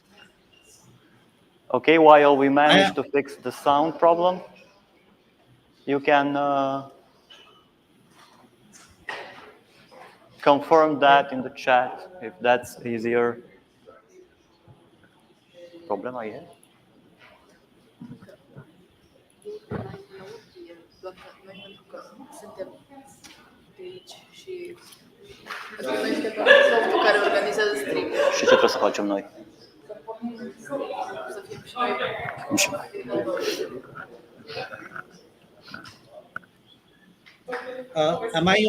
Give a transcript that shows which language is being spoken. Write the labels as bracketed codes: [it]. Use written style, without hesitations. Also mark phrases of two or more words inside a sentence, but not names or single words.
[en] Okay, while we manage to fix the sound problem. You can confirm that in the chat if that's easier. Problem I have? [ro] Și ce trebuie să facem noi? [en] Am I